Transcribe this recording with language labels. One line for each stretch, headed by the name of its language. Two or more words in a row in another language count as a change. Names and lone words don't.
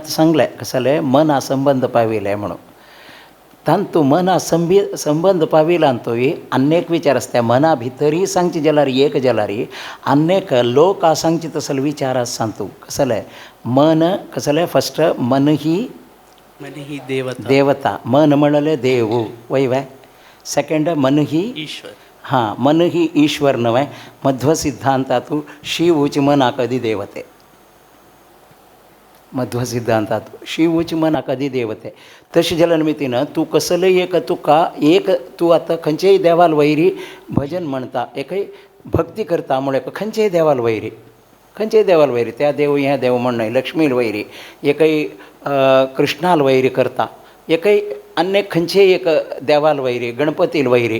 Konkani: सांगलें कसलें मना संबंध पाविले म्हणून तांतू मना संबंध पाविला तोय अनेक विचार आसता मना भितरी सांगचे जाल्यार एक जाल्यार अनेक लोक सांगचे तसले विचार आसा तूं कसलें मन कसलें फस्ट मन ही देवता मन म्हणलें देव वय वय सेकंड मन ही ईश्वर हां मन ही ईश्वर नव्हे मध्व सिद्धांतात शिवूच मना कधी देवते मध्व सिद्धांतात शिवूच मना कधी देवते तशें जाल्या निमित्तीन तूं कसलेय एक तुका एक तूं आतां खंयचेय देवाल वयरी भजन म्हणटा एकय भक्ती करता म्हळ्यार खंयचेय देवाल वयरी त्या देव हें देव म्हणनाय लक्ष्मील वयरी एकय कृष्णाल वयरी करता एकय अनेक खंयचेय एक देवाल वयरी गणपतील वयरी